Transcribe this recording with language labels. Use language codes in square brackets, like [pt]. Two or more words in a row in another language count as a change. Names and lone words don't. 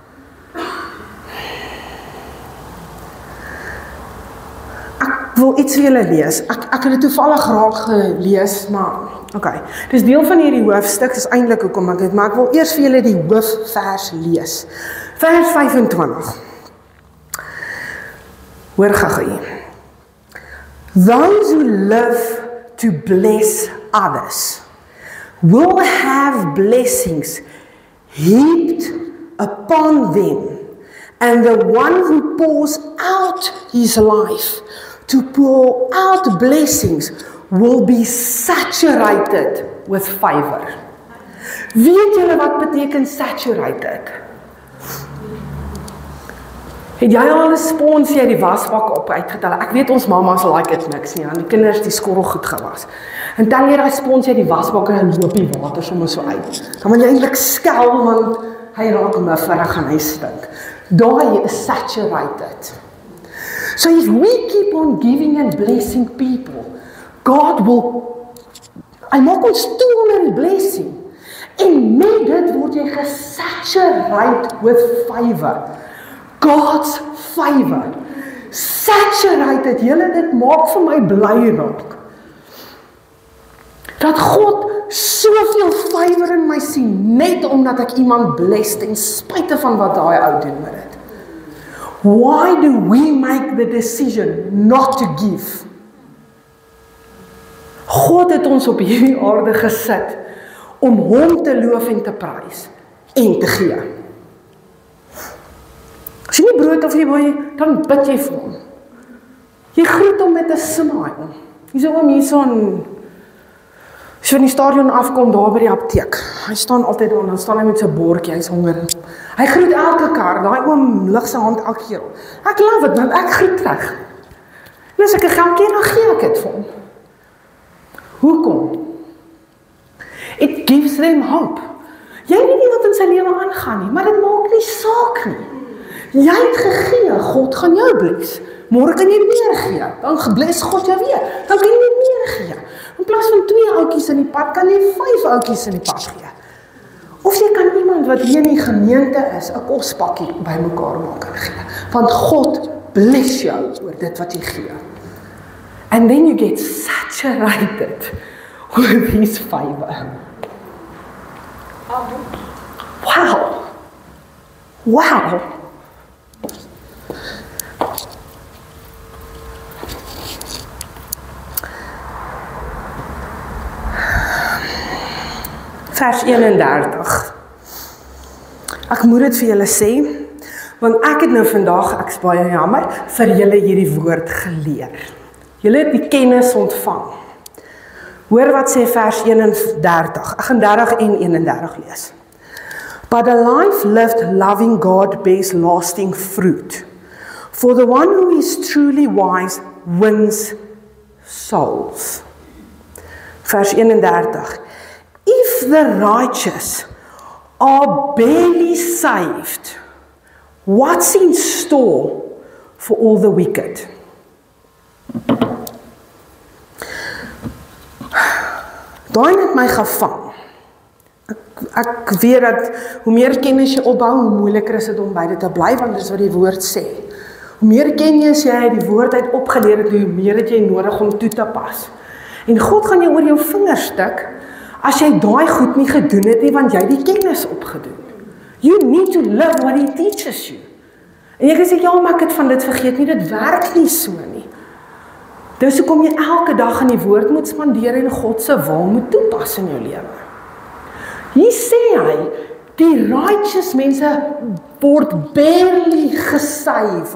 [af] Ek wil iets vir julle lees. Ek het dit toevallig raak gelees, maar okay. Dis deel van hierdie hoofstuk, dis eintlik hoekom ek dit, maar ek wil eers vir julle die hoofvers lees. Vers 25. Hoor gou. [en] Those who live to bless others will have blessings heaped upon them, and the one who pours out his life to pour out blessings will be saturated with favor. [af] Weet julle wat beteken saturated? Het jy al 'n sponsie uit die wasbak op uitgetel? Ek weet ons mamas like dit niks nie, aan die kinders die skorrel goed gewas. En tel jy daai sponsie uit die wasbak en dan loop die water sommer so uit. Dan moet jy eintlik skel want hy raak mufferig en hy stink. Daai is [en] saturated. So if we keep on giving and blessing people, God will, [af] hy maak ons toe onder die blessing. En met dit word jy gesaturated [en] with favor. God's favor. [af] Saturated, julle, dit maak vir my bly raak. Dat God soveel favour in my sien, net omdat ek iemand bless, ten spyte van wat daai ou doen met dit. [en] Why do we make the decision not to give? [af] God het ons op hierdie aarde gesit, om hom te loof en te prys, en te gee. As jy nie brood of jy wil, dan bid jy vir hom. Jy groet hom met 'n smile. Jy sê hom hier as jy in die stadion afkom, daar by die apteek. Hy staan altyd daar, dan staan hy met sy bordjie, hy's honger. Hy groet elke kar, daai oom lig sy hand elke keer op. Ek love dit, want ek groet terug. En as ek 'n geldjie, dan gee ek dit vir hom. Hoekom? [en] It gives them hope. [af] Jy weet nie wat in sy lewe aangaan nie, maar dit maak nie saak nie. Jy het gegee, God gaan jou bless. Môre kan jy meer gee, dan bless God jou weer. Dan kan jy meer gee. In plaas van 2 ouetjies in die pad, kan jy 5 ouetjies in die pad gee. Of jy kan iemand wat hier in die gemeente is, 'n kospakkie bymekaar maak en gee. Want God bless jou oor dit wat jy gee. [en] And then you get saturated with His favor. Wow. Wow. [af] Vers 31. Ek moet dit vir julle sê, want ek het nou vandag, ek is baie jammer, vir julle hierdie woord geleer. Julle het die kennis ontvang. Hoor wat sê vers 31. Ek gaan 30 en 31 lees. [en] But a life lived loving God bears lasting fruit. For the one who is truly wise wins souls. [af] Vers 31. [en] If the righteous are barely saved, what's in store for all the wicked? [af] Daai het my gevang. Ek weet dat hoe meer kennis jy opbou, hoe moeiliker is dit om by dit te bly, want dis wat die woord sê. Hoe meer kennis jy die woord uit opgeleer het, hoe meer het jy nodig om toe te pas. En God gaan jou oor jou vingers stik, as jy daai goed nie gedoen het nie, want jy die kennis opgedoen. [en] You need to live what He teaches you. [af] En jy kan sê, ja, maar ek het van dit vergeet nie, dit werk nie so nie. Dis hoekom jy elke dag in die woord moet spandeer en God se wil moet toepas in jou lewe. Hier sê hy, die righteous mense word barely gesave.